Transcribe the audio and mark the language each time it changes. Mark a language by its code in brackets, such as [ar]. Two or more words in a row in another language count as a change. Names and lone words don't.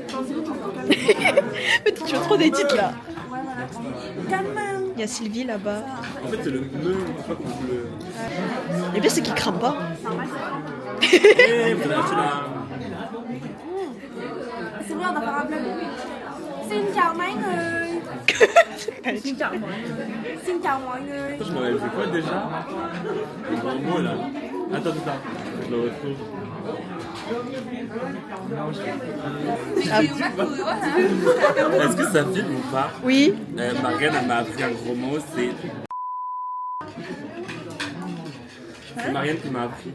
[fr] Mais tu veux trop des titres là. Il y a Sylvie là-bas. En fait, c'est le me, pas comme le. Le pire, c'est qu'il crame pas. Eh, vous avez acheté la. C'est vrai, on doit faire un vlog. [vi] Xin chào mấy người. Xin chào mọi người. [fr] Je m'avais fait quoi déjà? Le grand mot là. Attends. Je le retrouve. Est-ce que ça filme ou pas? Oui. Marianne elle m'a appris un gros mot, c'est. C'est Marianne qui m'a appris.